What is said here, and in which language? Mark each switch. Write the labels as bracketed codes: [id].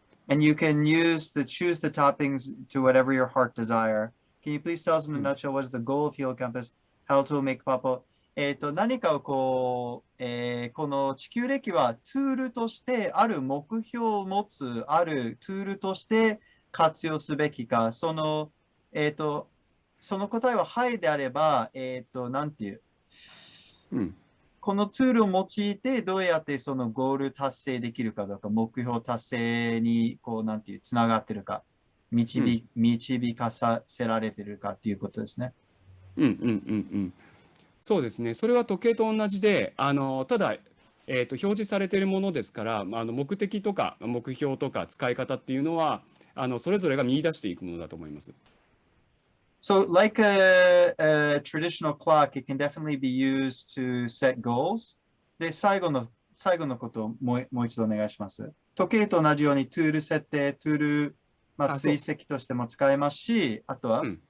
[en] And you can choose the toppings to whatever your heart desire. Can you please tell us in a nutshell what is the goal of Heliocompass? How to make pop? [ja] 何かをこの地球歴はツールとしてある目標を持つあるツールとして活用すべきか、その答えははいであれば、なんていう、このツールを用いてどうやってそのゴール達成できるかとか、目標達成にこうなんていうつながってるか、導かさせられてるかっていうことですね。そうですね。それは時計と同じで、ただ、表示されているものですから、目的とか目標とか使い方っていうのは、それぞれが見出していくものだと思います。 [en] So, like a traditional clock, it can definitely be used to set goals. [ja] で、最後のことをもう一度お願いします。時計と同じようにツール設定、ツール、追跡としても使えますし、あとは、